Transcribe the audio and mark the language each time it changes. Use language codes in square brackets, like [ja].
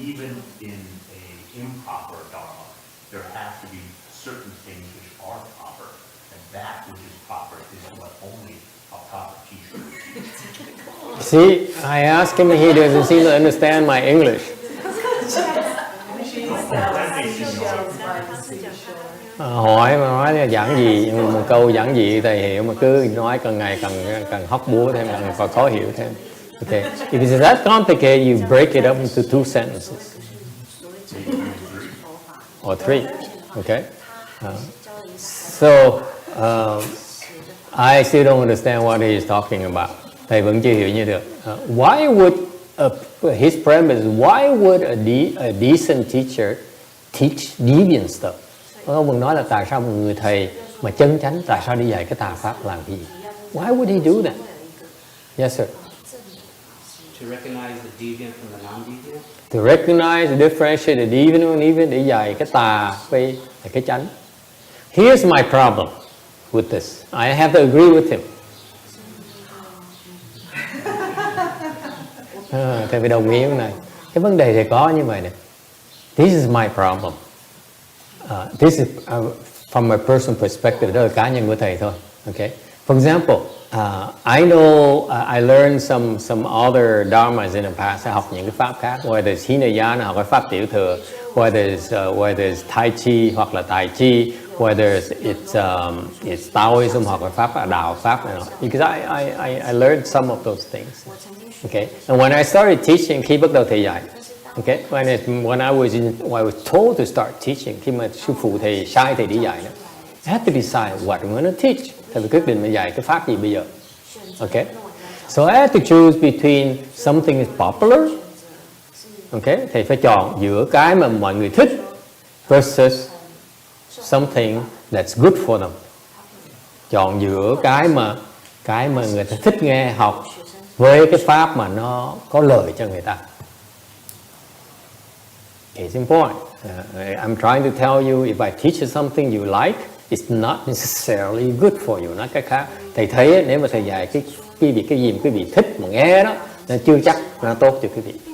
[en] Even in an improper Dharma, there have to be certain things which are proper, and that which is proper is what only a proper teacher would teach. See, I asked him, he doesn't seem to understand my English. [vi] Hỏi mà nói là giảng gì, một câu giảng gì thầy hiểu mà cứ nói càng ngày càng hóc búa thêm, càng khó hiểu thêm. [en] Okay, if it's that complicated, you break it up into 2 sentences or 3. Okay, so I still don't understand what he is talking about. [vi] Thầy vẫn chưa hiểu như được. [en] Why would his premise? Why would a decent teacher teach deviant stuff? [vi] Ông vẫn nói là tại sao một người thầy mà chân chánh tại sao đi dạy cái tà pháp làm gì? [en] Why would he do that? Yes, sir. To recognize the deviant from the non-deviant. To recognize, differentiate the deviant and even [vi] để dạy cái tà với cái chánh. [en] Here's my problem with this. I have to agree with him. [vi] Thầy phải đồng ý với này. Cái vấn đề thì có như vậy này. [en] This is my problem. This is from my personal perspective. [vi] Đó là cá nhân của thầy thôi. [en] Okay. For example, I know I learned some other dharmas in the past. [vi] Học những cái pháp khác, [en] whether it's Hinayana [vi] hoặc cái pháp tiểu thừa, [en] whether it's Tai Chi [vi] hoặc là Tài Chi, [en] whether it's Taoism [vi] hoặc là pháp đạo pháp này. [en] Because I learned some of those things. Okay, and when I started teaching, [vi] khi bắt đầu thầy dạy, [en] okay, when I was told to start teaching, [vi] khi mà sư phụ thầy sai thầy đi dạy đó, [en] I had to decide what I'm going to teach. [vi] Thầy phải quyết định mình dạy cái pháp gì bây giờ. [en] Okay, so I had to choose between something is popular, okay, [vi] thì phải chọn giữa cái mà mọi người thích [en] versus something that's good for them. [vi] Chọn giữa cái mà người ta thích nghe học với cái pháp mà nó có lợi cho người ta. [en] Case in point, I'm trying to tell you, if I teach you something you like, it's not necessarily good for you. [vi] Nói cách khác, thầy thấy nếu mà thầy dạy cái gì mà quý vị thích mà nghe đó, nó chưa chắc nó tốt cho quý vị.